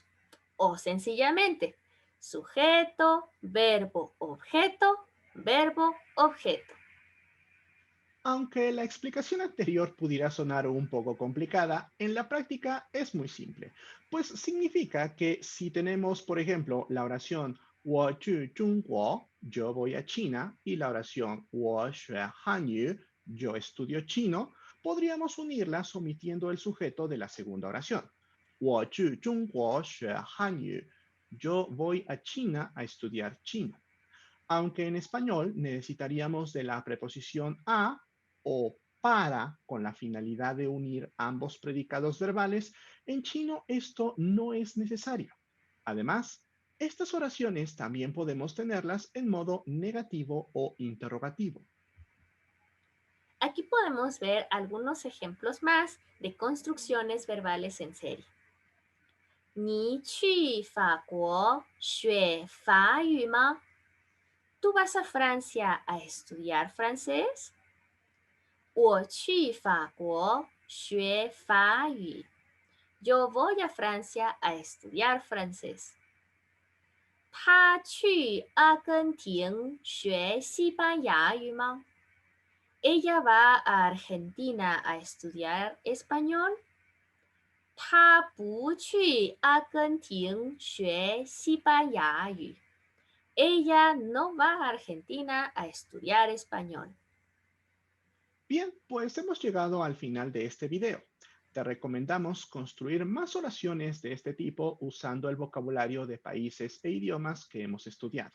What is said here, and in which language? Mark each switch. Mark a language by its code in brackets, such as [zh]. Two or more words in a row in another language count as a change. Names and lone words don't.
[es] O sencillamente, sujeto, verbo, objeto. Aunque la explicación anterior pudiera sonar un poco complicada, en la práctica es muy simple, pues significa que si tenemos, por ejemplo, la oración [zh] 我去中国, [es] yo voy a China, y la oración [zh] 我学汉语, [es] yo estudio chino, podríamos unirlas omitiendo el sujeto de la segunda oración. [zh] 我去中国学汉语, [es] yo voy a China a estudiar chino. Aunque en español necesitaríamos de la preposición a o para con la finalidad de unir ambos predicados verbales, en chino esto no es necesario. Además, estas oraciones también podemos tenerlas en modo negativo o interrogativo. Aquí podemos ver algunos ejemplos más de construcciones verbales en serie. [zh] 你去法国学法语吗? [es] ¿Tú vas a Francia a estudiar francés? [zh] 我去法国学法语. [es] Yo voy a Francia a estudiar francés. [zh] 他去阿根廷学西班牙语吗? [es] ¿Ella va a Argentina a estudiar español? [zh] 他不去阿根廷学西班牙语. [es] Ella no va a Argentina a estudiar español. Bien, pues hemos llegado al final de este video. Te recomendamos construir más oraciones de este tipo usando el vocabulario de países e idiomas que hemos estudiado.